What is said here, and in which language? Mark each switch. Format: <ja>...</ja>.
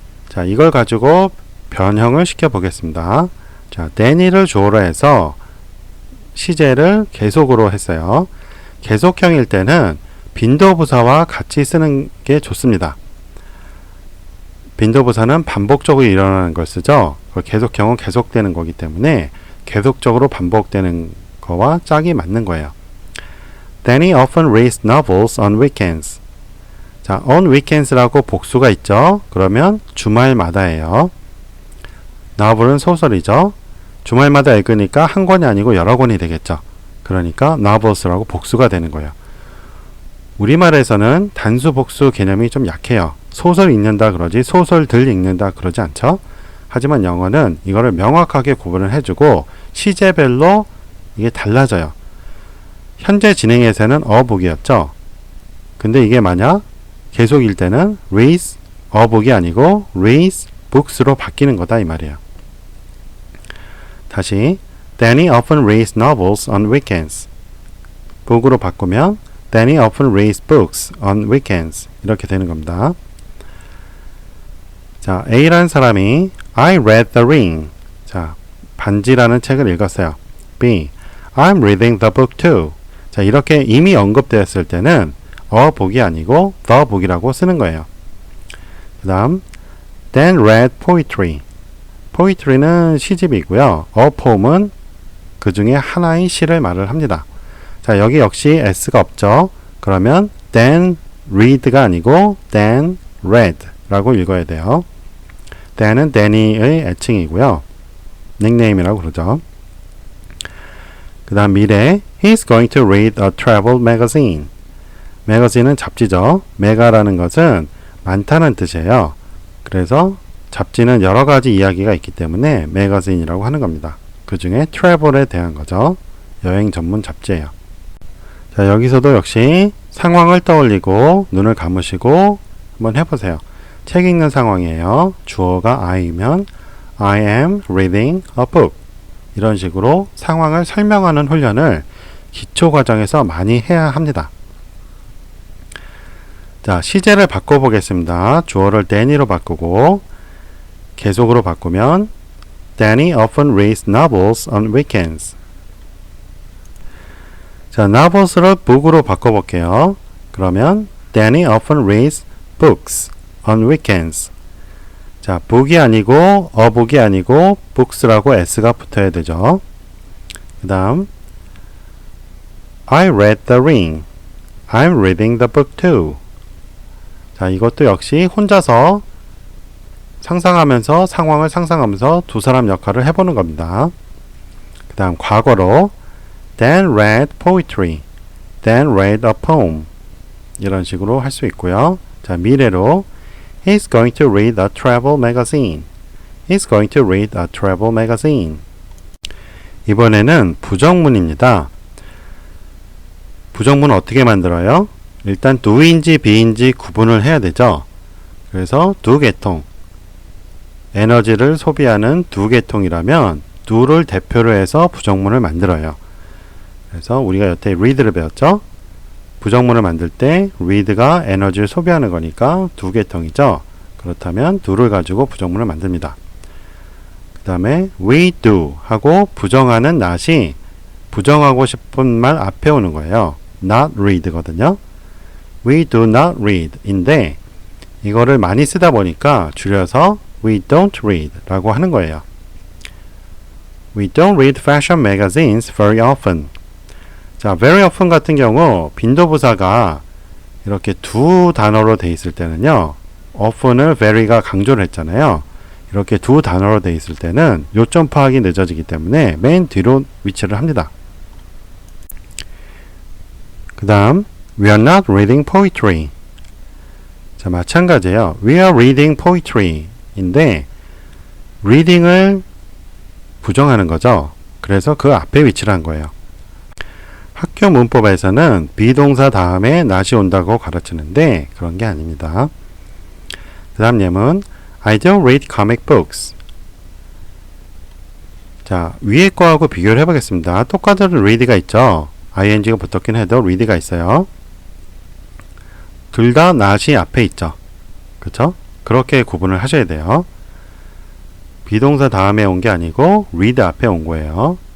<ko>자, 이걸 가지고 변형을 시켜 보겠습니다. 자, Danny를 주어로 해서 시제를 계속으로 했어요. 계속형일 때는 빈도부사와 같이 쓰는 게 좋습니다. 빈도부사는 반복적으로 일어나는 걸 쓰죠. 계속형은 계속되는 거기 때문에 계속적으로 반복되는 거와 짝이 맞는 거예요.</ko> <en>Danny often reads novels on weekends.</en> <ko>자, on weekends라고 복수가 있죠. 그러면 주말마다예요. novel은 소설이죠. 주말마다 읽으니까 한 권이 아니고 여러 권이 되겠죠. 그러니까 novels라고 복수가 되는 거예요. 우리말에서는 단수 복수 개념이 좀 약해요. 소설 읽는다 그러지 소설들 읽는다 그러지 않죠. 하지만 영어는 이거를 명확하게 구분을 해주고 시제별로 이게 달라져요. 현재 진행에서는 어복이었죠. 근데 이게 만약 계속일 때는 reads 어복이 아니고</ko> <en>reads books</en> <ko>로 바뀌는 거다 이 말이에요.</ko> <en>다시 Danny often reads novels on weekends.</en> <ko>book으로 바꾸면</ko> <en>Danny often reads books on weekends.</en> <ko>이렇게 되는 겁니다. 자, A라는 사람이</ko> <en>I read the ring.</en> <ko>자, 반지라는 책을 읽었어요.</ko> <en>B. I'm reading the book too.</en> <ko>자, 이렇게 이미 언급되었을 때는 복이 아니고 the book이라고 쓰는 거예요. 그 다음</ko> <en>Dan read poetry.</en> <ko>poetry는 시집이고요. a poem은 그 중에 하나의 시를 말을 합니다. 자, 여기 역시 s가 없죠. 그러면 Dan read가 아니고 Dan read 라고 읽어야 돼요. Dan은 Danny의 애칭이고요. 닉네임이라고 그러죠. 그 다음 미래</ko> <en>He's going to read a travel magazine.</en> <ko>매거진은 잡지죠. 메가라는 것은 많다는 뜻이에요. 그래서 잡지는 여러 가지 이야기가 있기 때문에 매거진이라고 하는 겁니다. 그 중에 트래블에 대한 거죠. 여행 전문 잡지예요. 자, 여기서도 역시 상황을 떠올리고 눈을 감으시고 한번 해보세요. 책 읽는 상황이에요. 주어가 I면</ko> <en>I am reading a book.</en> <ko>이런 식으로 상황을 설명하는 훈련을 기초 과정에서 많이 해야 합니다. 자, 시제를 바꿔보겠습니다. 주어를 Danny로 바꾸고 계속으로 바꾸면</ko> <en>Danny often reads novels on weekends.</en> <ko>자, novels를 book으로 바꿔볼게요. 그러면 Danny often reads books on weekends. 자, book이 아니고 a book이 아니고 books라고 s가 붙어야 되죠.</ko> <en>그 다음 I read The Ring. I'm reading the book too.</en> <ko>자, 이것도 역시 혼자서 상상하면서 상황을 상상하면서 두 사람 역할을 해보는 겁니다. 그 다음 과거로</ko> <en>Dan read poetry. Dan read a poem.</en> <ko>이런 식으로 할 수 있고요.</ko> <en>자, 미래로 He's going to read a travel magazine. He's going to read a travel magazine.</en> <ko>이번에는 부정문입니다. 부정문 어떻게 만들어요? 일단 do인지 be인지 구분을 해야 되죠. 그래서 두 계통, 에너지를 소비하는 두 계통이라면 do를 대표로 해서 부정문을 만들어요. 그래서 우리가 여태 read를 배웠죠. 부정문을 만들 때 read가 에너지를 소비하는 거니까 두 계통이죠. 그렇다면 do를 가지고 부정문을 만듭니다. 그 다음에 we do 하고 부정하는 not이 부정하고 싶은 말 앞에 오는 거예요. not read거든요.</ko> <en>we do not read</en> <ko>인데 이거를 많이 쓰다 보니까 줄여서</ko> <en>we don't read</en> <ko>라고 하는 거예요.</ko> <en>We don't read fashion magazines very often.</en> <ko>자, very often 같은 경우 빈도부사가 이렇게 두 단어로 돼 있을 때는요. often을 very가 강조를 했잖아요. 이렇게 두 단어로 돼 있을 때는 요점 파악이 늦어지기 때문에 맨 뒤로 위치를 합니다.</ko> <en>그 다음 We are not reading poetry.</en> <ko>자, 마찬가지예요.</ko> <en>We are reading poetry</en> <ko>인데 reading을 부정하는 거죠. 그래서 그 앞에 위치를 한 거예요. 학교 문법에서는 비동사 다음에 not이 온다고 가르치는데 그런 게 아닙니다. 그 다음 예문</ko> <en>I don't read comic books.</en> <ko>자, 위에 거하고 비교를 해보겠습니다. 똑같은 read가 있죠. ing가 붙었긴 해도 read가 있어요. 둘 다 not이 앞에 있죠. 그쵸? 그렇게 구분을 하셔야 돼요. 비동사 다음에 온 게 아니고 read 앞에 온 거예요.</ko>